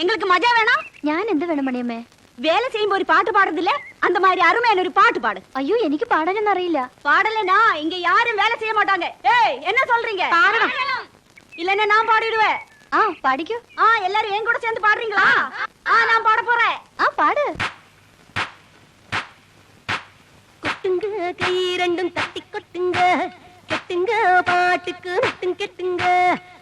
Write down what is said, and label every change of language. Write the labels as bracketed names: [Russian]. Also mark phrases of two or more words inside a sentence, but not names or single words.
[Tamil] எங்களுக்கு மஜா வேணாம். [Malayalam] ഞാൻ എന്ത് വേണം മണിയമ്മേ? [Tamil] வேலை செய்யும் ஒரு பாட்டு பாடுறதில்ல, அந்த மாதிரி அருமையான ஒரு பாட்டு பாடு. [Malayalam] അയ്യോ, എനിക്ക് പാടാനൊന്നും അറിയില്ല. [Tamil] பாடலனா இங்க யாரும் வேலை செய்ய மாட்டாங்க. ஏய், என்ன சொல்றீங்க? பாடணும். இல்லன்னா நான் பாடிடுவேன். [Malayalam] പാടിക്കോ. [Tamil] எல்லாரும் என் கூட சேர்ந்து பாடுறீங்களா? நான் பாட போறேன். [Malayalam] പാട്. [Tamil] கொட்டுங்க கை ரெண்டும் தட்டி கொட்டுங்க, கெட்டுங்க பாட்டுக்கு மட்டும் கெட்டுங்க,